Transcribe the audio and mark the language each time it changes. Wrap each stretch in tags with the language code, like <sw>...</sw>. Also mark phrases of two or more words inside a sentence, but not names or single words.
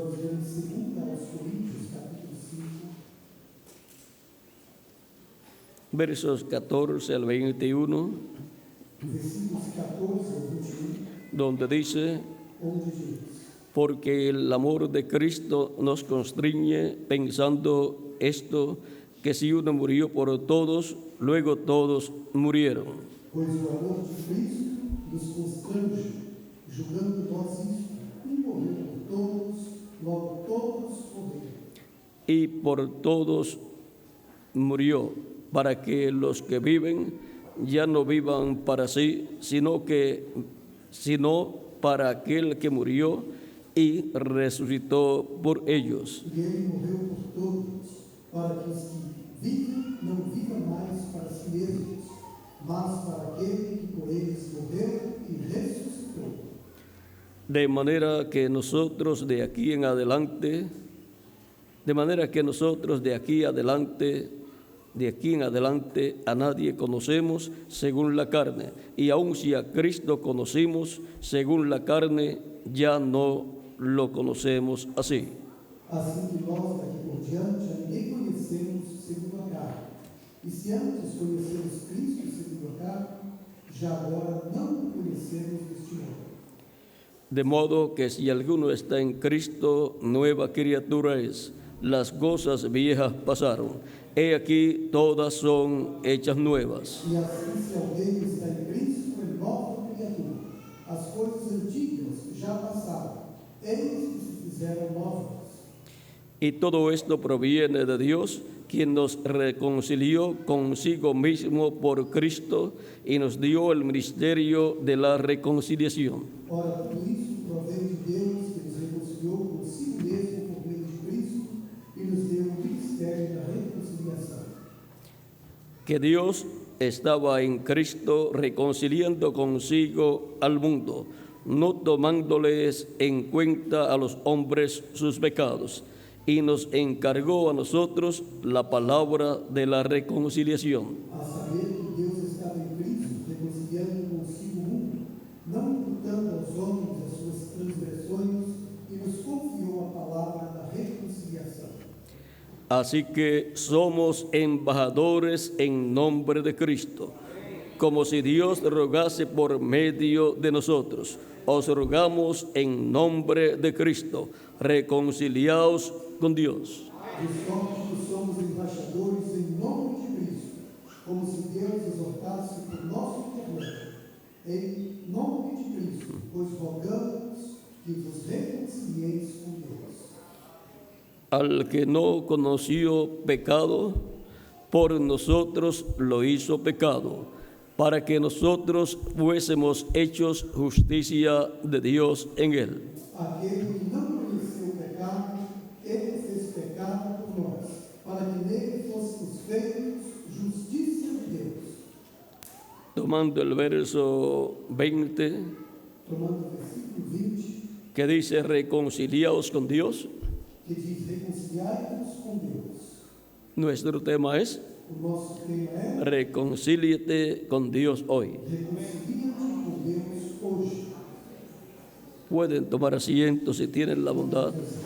<es>versos 14 al 21, donde dice: porque el amor de Cristo nos constriñe, pensando esto, que si uno murió por todos, luego todos murieron.</es> <pt>Pois o amor de Cristo nos constrange, julgando nós isto, morreu por todos, logo todos morreram.</pt> <es>Y por todos murió, para que los que viven ya no vivan para sí, sino para aquel que murió y resucitó por ellos.</es> <pt>E ele morreu por todos, para que os que vivem não vivam mais para si mesmos, mas para aquele que por eles morreu e resucitou.</pt> <es>De manera que nosotros de aquí en adelante a nadie conocemos según la carne, y aun si a Cristo conocimos según la carne, ya no lo conocemos así.</es> <pt>Assim que nós daqui por diante a ninguém conhecemos segundo a carne. E se antes conhecemos Cristo segundo a carne, já agora não o conhecemos deste modo.</pt> <es>De modo que si alguno está en Cristo, nueva criatura es. Las cosas viejas pasaron. He aquí, todas son hechas nuevas.</es> <pt>E assim, se alguém está em Cristo, é nova criatura. As coisas antigas já passaram, eis que se fizeram novas.</pt> <es>Y todo esto proviene de Dios, quien nos reconcilió consigo mismo por Cristo y nos dio el ministerio de la reconciliación.</es> <pt>Ora, tudo isso provém de Deus, que nos reconciliou consigo mesmo por meio de Cristo e nos deu o ministério da reconciliação.</pt> <es>Que Dios estaba en Cristo reconciliando consigo al mundo, no tomándoles en cuenta a los hombres sus pecados, y nos encargó a nosotros la palabra de la reconciliación.</es> <pt>A saber que Deus estava em Cristo, reconciliando consigo o mundo, não imputando aos homens as suas transgressões, e nos confiou a palavra da reconciliação.</pt> <es>Así que somos embajadores en nombre de Cristo, como si Dios rogase por medio de nosotros. Os rogamos en nombre de Cristo, reconciliaos con Dios.</es> <pt>De sorte que somos embaixadores em nome de Cristo, como se Deus exortasse por nosso intermédio. Em nome de Cristo, pois rogamos que vos reconcilieis com Deus.</pt> <es>Al que no conoció pecado, por nosotros lo hizo pecado, para que nosotros fuésemos hechos justicia de Dios en él.</es> <pt>Aquele que não conheceu o pecado, ele fez pecado por nós, para que nele fôssemos feitos justiça de Deus.</pt> <es>Tomando el verso 20,</es> <pt>Tomando o versículo 20,</pt> <es>que dice reconciliaos con Dios,</es> <pt>que diz reconciliai-vos com Deus.</pt> <es>nuestro tema es</es> <pt>O nosso tema é</pt> <es>reconcíliate con Dios hoy.</es> <pt>reconcilia-te com Deus hoje.</pt> <es>Pueden tomar asiento si tienen la bondad.</es>